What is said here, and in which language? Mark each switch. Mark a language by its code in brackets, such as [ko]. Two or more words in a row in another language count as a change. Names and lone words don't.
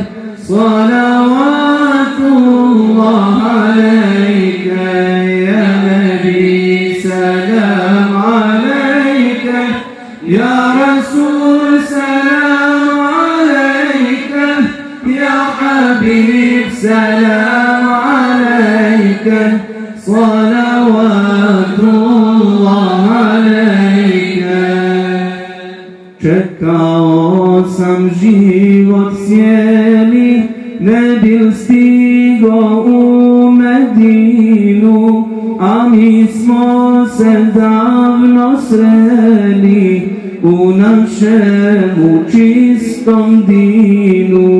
[ar] صلوات الله عليك يا نبي سلام عليك يا رسول سلام عليك يا حبيب سلام عليك صلوات الله عليك [bs] Čekao sam život cijeli, ne bil stigo u Medinu, a mi smo se davno sreli u našemu čistom dinu.